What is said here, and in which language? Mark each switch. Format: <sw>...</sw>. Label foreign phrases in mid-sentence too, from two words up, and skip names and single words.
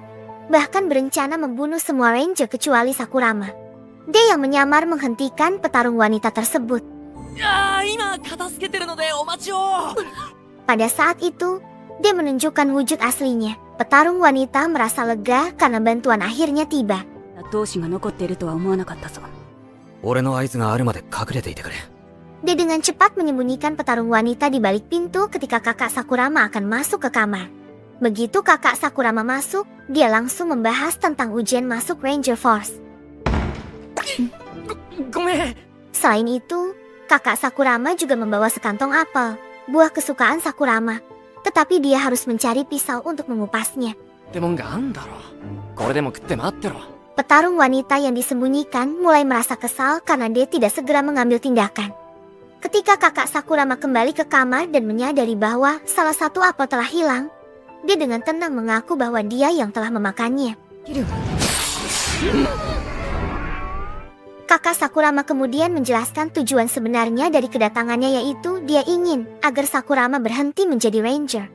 <id>Bahkan berencana membunuh semua Ranger kecuali Sakurama. D yang menyamar menghentikan petarung wanita tersebut. Pada saat itu, D menunjukkan wujud aslinya. Petarung wanita merasa lega karena bantuan akhirnya tiba.</id> <ja>闘志が残っているとは思わなかったぞ。俺の合図があるまで隠れていてくれ。</ja> <id>D dengan cepat menyembunyikan petarung wanita di balik pintu ketika kakak Sakurama akan masuk ke kamar. Begitu kakak Sakurama masuk, dia langsung membahas tentang ujian masuk Ranger Force.</id> <ja>ごめん。</ja> <id>Selain itu, kakak Sakurama juga membawa sekantong apel, buah kesukaan Sakurama. Tetapi dia harus mencari pisau untuk mengupasnya.</id> <ja>ってもんがあんだろ。これでも食って待ってろ。</ja> <id>Petarung wanita yang disembunyikan mulai merasa kesal karena dia tidak segera mengambil tindakan. Ketika kakak Sakurama kembali ke kamar dan menyadari bahwa salah satu apel telah hilang, dia dengan tenang mengaku bahwa dia yang telah memakannya. Kakak Sakurama kemudian menjelaskan tujuan sebenarnya dari kedatangannya, yaitu dia ingin agar Sakurama berhenti menjadi ranger.</id>